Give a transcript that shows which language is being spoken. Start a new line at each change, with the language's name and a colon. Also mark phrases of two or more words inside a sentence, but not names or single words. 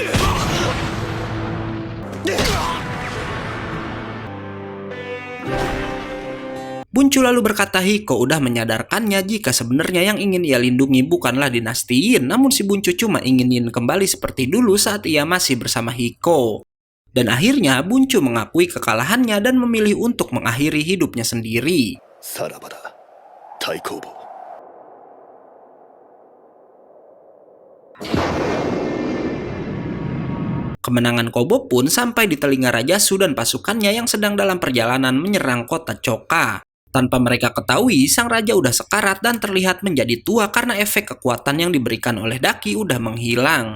Indonesian: Buncu lalu berkata Hiko udah menyadarkannya jika sebenarnya yang ingin ia lindungi bukanlah dinasti Yin, namun si Buncu cuma ingin Yin kembali seperti dulu saat ia masih bersama Hiko. Dan akhirnya Buncu mengakui kekalahannya dan memilih untuk mengakhiri hidupnya sendiri.
Japanese: さらばだ太公望。
Indonesian: Kemenangan Kobo pun sampai di telinga Raja Su dan pasukannya yang sedang dalam perjalanan menyerang kota Choka. Tanpa mereka ketahui, sang raja udah sekarat dan terlihat menjadi tua karena efek kekuatan yang diberikan oleh Daki udah menghilang.